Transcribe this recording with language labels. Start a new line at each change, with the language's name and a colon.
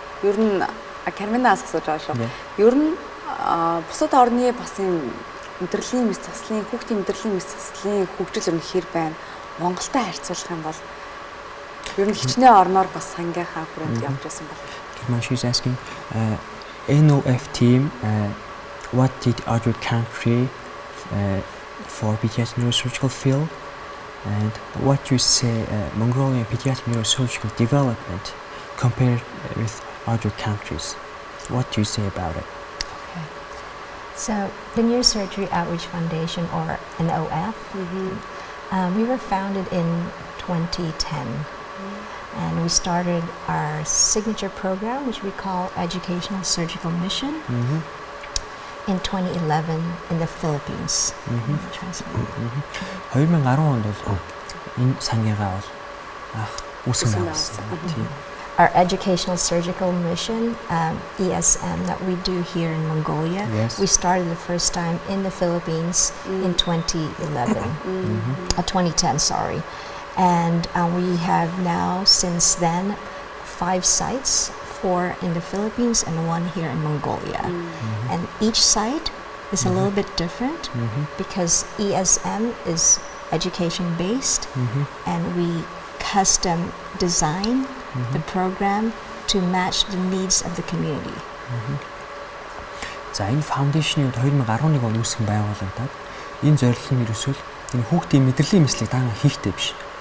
Mongolian: Ер нь Карминаас асууж байгаа шүү. Ер нь бусад орны бас юм мэдрэлийн мэс заслын хүүхдийн мэдрэлийн мэс заслын хөгжил ер нь хэр байна? Монголтой харьцуулах юм бол ер нь хичнээн орноор бас сангийнхаа хүрээнд явж байсан бол.
English: She's asking, NOF team, what did other country for pediatric neurosurgical field, and what you say Mongolian pediatric neurosurgical development compared with other countries? What do you say about it? Okay. So the Neurosurgery Outreach Foundation, or NOF, we were founded in 2010. And we started our signature program, which we call Educational Surgical Mission, in 2011 in the Philippines.
Mongolian: 2010 онд бол энэ сангигаа бол үүсгэн байгуулсан.
English: Our Educational Surgical Mission, ESM, that we do here in Mongolia, we started the first time in the Philippines in 2010, sorry. And we have now, since then, 5 sites, 4 in the Philippines and 1 here in Mongolia. And each site is a little bit different because ESM is education-based, and we custom design the program to match the needs of the community.
Mongolian: За энэ фаундейшны 2011 он үүсгэн байгуулагдаад энэ зорилго нь ерөөсөө энэ хүүхдийн мэдрэлийн мэслийг даан хийхтэй биш.